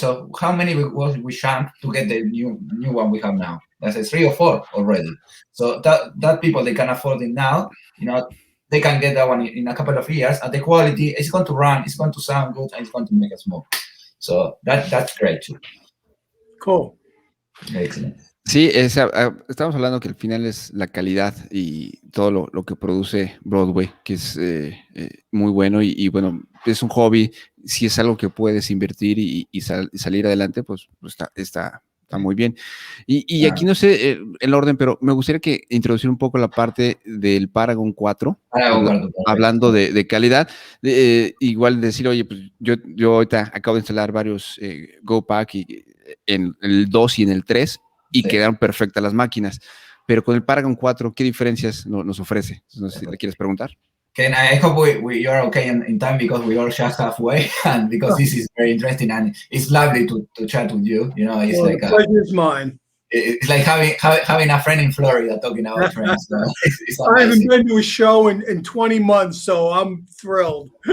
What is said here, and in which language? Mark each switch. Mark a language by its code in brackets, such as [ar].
[en] So how many big boys we shamp to get the new one we have now? That's 3 or 4 already. So that people, they can afford it now. They can get that one in a couple of years, and the quality is going to run, it's going to sound good, and it's going to make us more. So that's great too. Cool. Excellent. [es] Sí, estamos hablando que al final es la calidad y todo lo que produce Broadway, que es muy bueno y bueno, es un hobby. Si es algo que puedes invertir y salir adelante, pues está muy bien. Y aquí no sé el orden, pero me gustaría que introducir un poco la parte del Paragon 4, hablando de calidad. Igual decir, oye, pues yo ahorita acabo de instalar varios GoPack en el 2 y en el 3 y quedaron perfectas las máquinas. Pero con el Paragon 4, ¿qué diferencias nos ofrece? No sé si le quieres preguntar. [en] Ken, I hope you're okay in time because we are just halfway, and because this is very interesting and it's lovely to chat with you. It's like the pleasure is mine. It's like having a friend in Florida talking about trains. So it's I haven't been to a show in 20 months, so I'm thrilled.